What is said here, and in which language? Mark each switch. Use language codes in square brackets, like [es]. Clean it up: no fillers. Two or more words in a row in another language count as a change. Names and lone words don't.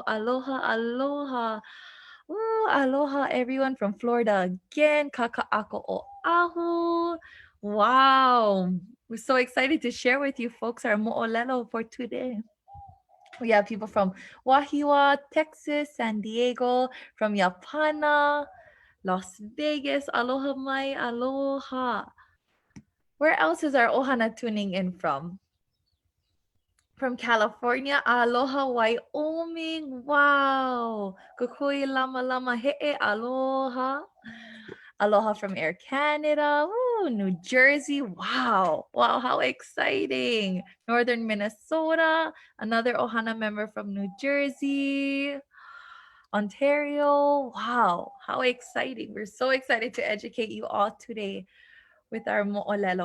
[haw] aloha, aloha. Ooh, aloha, [en] everyone from Florida again. Kaka'ako Oahu. Wow. We're so excited to share with you folks our mo'olelo for today. We have people from Wahiwa, Texas, San Diego, from Yapana, Las Vegas. [haw] Aloha mai, aloha. [en] Where else is our ohana tuning in from? From California, aloha Wyoming. Wow. [haw] Kukui lama lama he'e, aloha. [en] Aloha from Air Canada. Ooh, New Jersey. Wow. Wow, how exciting. Northern Minnesota. Another ohana member from New Jersey. Ontario. Wow, how exciting. We're so excited to educate you all today with our mo'olelo.